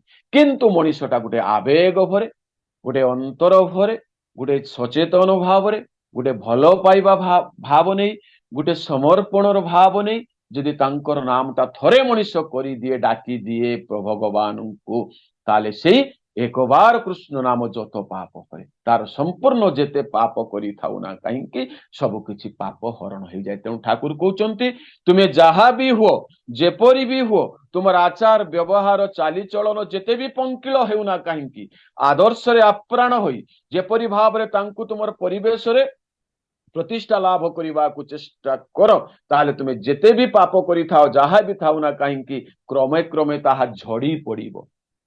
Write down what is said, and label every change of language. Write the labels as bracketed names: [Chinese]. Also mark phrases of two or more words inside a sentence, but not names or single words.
[Odia] କିନ୍ତୁ ମଣିଷଟା ଗୋଟେ ଆବେଗ ଭରେ, ଗୋଟେ ଅନ୍ତର ଭରେ, ଗୋଟେ ସଚେତନ ଭାବରେ, ଗୋଟେ ଭଲ ପାଇବା ଭାବ ନେଇ, ଗୋଟେ ସମର୍ପଣର ଭାବ ନେଇ ଯଦି ତାଙ୍କର ନାମଟା ଥରେ ମଣିଷ କରିଦିଏ, ଡାକି ଦିଏ ଭଗବାନଙ୍କୁ, ତାହେଲେ ସେଇ [Bangla] একবার কৃষ্ণ নাম যত পাপ করে, তার সম্পূর্ণ যেতে পাপ [Odia] କରିଥାଉ ନା କାହିଁକି ସବୁ କିଛି ପାପ ହରଣ ହେଇଯାଏ। ତେଣୁ ଠାକୁର କହୁଛନ୍ତି ତୁମେ ଯାହା ବି ହୁଅ, ଯେପରି ବି ହୁଅ, ତୁମର ଆଚାର ବ୍ୟବହାର ଚାଲିଚଳନ ଯେତେ ବି ପଙ୍କିଳ ହେଉନା କାହିଁକି, ଆଦର୍ଶରେ ଆପ୍ରାଣ ହୋଇ ଯେପରି ଭାବରେ ତାଙ୍କୁ ତୁମର ପରିବେଶରେ ପ୍ରତିଷ୍ଠା ଲାଭ କରିବାକୁ ଚେଷ୍ଟା କର, ତାହେଲେ ତୁମେ ଯେତେ ବି ପାପ କରିଥାଅ, ଯାହା ବି ଥାଉ ନା କାହିଁକି, କ୍ରମେ କ୍ରମେ ତାହା ଝଡି ପଡିବ।